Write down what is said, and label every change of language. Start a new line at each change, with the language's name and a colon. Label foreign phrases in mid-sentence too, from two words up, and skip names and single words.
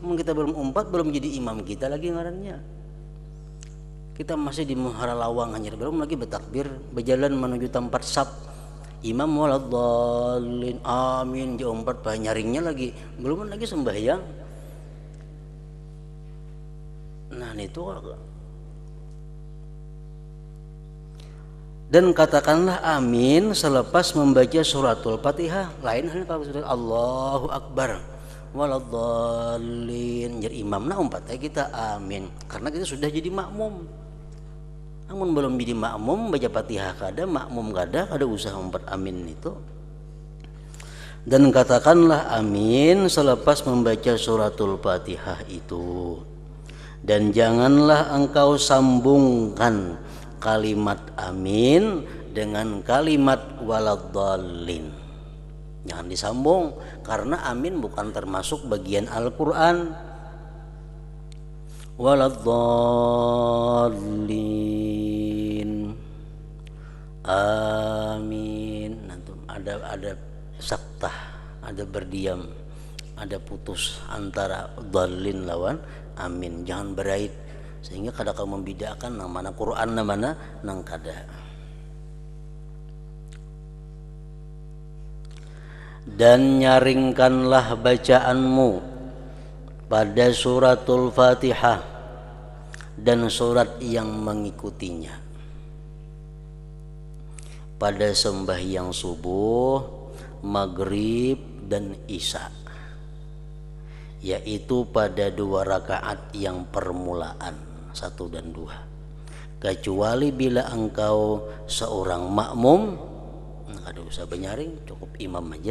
Banjar: Kita belum umpat, belum jadi imam kita lagi ngarannya. Kita masih di muhara lawang hanya belum lagi bertakbir, berjalan menuju tempat sab. Imam
Arabic: ولا الضالين آمين,
Banjar: dia umpat nyaringnya lagi, belum lagi sembahyang.
Indonesian: Nah, itu dan katakanlah amin selepas membaca suratul Fatihah.
Banjar: Lain halnya kalau sudah
Arabic: الله أكبر ولا الضالين
Banjar: jadi imam, nah umpat kita amin karena kita sudah jadi makmum. Namun belum jadi makmum baca Fatihah kada, makmum kada usaha umpat amin itu.
Indonesian: Dan katakanlah amin selepas membaca suratul Fatihah itu. Dan janganlah engkau sambungkan kalimat amin dengan kalimat waladdallin. Jangan disambung, karena amin bukan termasuk bagian Al-Quran.
Arabic: ولا الضالين، آمين.
Banjar: Nanti ada saktah, ada berdiam, ada putus antara dallin lawan amin. Jangan berait sehingga kada kau membedakan nang mana Quran nang mana nang kada.
Indonesian: Dan nyaringkanlah bacaanmu pada suratul Fatihah dan surat yang mengikutinya pada sembahyang subuh, maghrib dan isya, yaitu pada 2 rakaat yang permulaan 1 dan 2, kecuali bila engkau seorang makmum,
Banjar: ada usah benyaring, cukup imam aja.